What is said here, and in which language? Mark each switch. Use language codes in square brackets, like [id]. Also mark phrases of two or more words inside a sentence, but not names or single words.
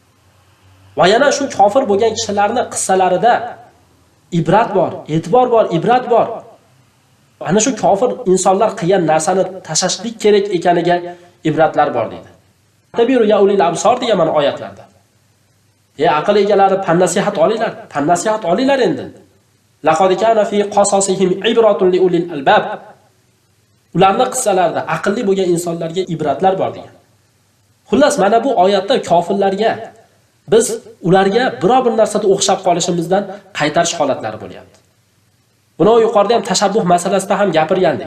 [uz] Va yana shu kofir bo'lgan kishilarning qissalarida ibrat bor, e'tibor bor, ibrat bor. Ana shu kofir insonlar qilgan narsani tashashlik kerak ekaniga ibratlar bor deydi. [ar] اعتبروا يا أولي الأبصار [uz] degan mana oyatlarda. Aql egalari pan-nasihat olinglar, pan-nasihat olinglar endi. [ar] لقد كان في قصصهم عبرة لأولي الألباب. [uz] Ularning qissalarida aqlli bo'lgan insonlarga ibratlar bor degan. Xullas mana bu oyatda kofirlarga biz ularga biror bir narsada o'xshab qolishimizdan qaytarish holatlari bo'lyapti. Buni yuqorida ham tashabbuh masalasida ham gapirgandik.